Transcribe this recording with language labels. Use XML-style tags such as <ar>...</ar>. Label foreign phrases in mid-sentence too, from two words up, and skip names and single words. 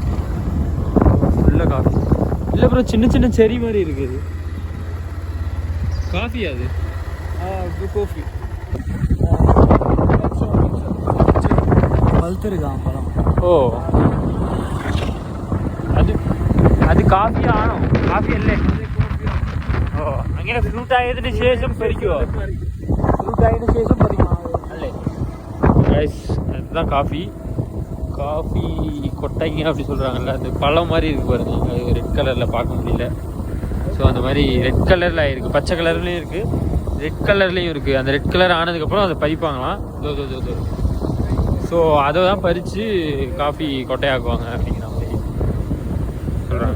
<ta>ஃபுல்லாக காஃபி இல்லை ப்ரோ, சின்ன சின்ன செரி மாதிரி இருக்குது. காஃபி அது காஃபி பழுத்திருக்கான் பழம். ஓ அது</ta> <ml>അത് കാഫിയാണോ? കാഫി അല്ലേ? ഓ അങ്ങനെ ഫ്രൂട്ട് ആയതിനു ശേഷം പറിക്കുമോ? ഫ്രൂട്ട് ആയതിനു ശേഷം പറിക്കണം അല്ലേ?</ml> <ta>அதுதான் காஃபி. காஃபி கொட்டைங்க அப்படி சொல்கிறாங்கல்ல, அந்த பழம் மாதிரி இருக்குது பாருங்க. அது ரெட் கலரில் பார்க்க முடியல. ஸோ அந்த மாதிரி ரெட் கலரில் இருக்குது, பச்சை கலர்லேயும் இருக்குது, ரெட் கலர்லேயும் இருக்குது. அந்த</ta> <en>red colour</en> <ta>ஆனதுக்கப்புறம் அதை பறிப்பாங்களாம். ஸோ அதை தான் பறித்து காஃபி கொட்டையாக்குவாங்க அப்படிங்கிற மாதிரி சொல்கிறாங்க.</ta>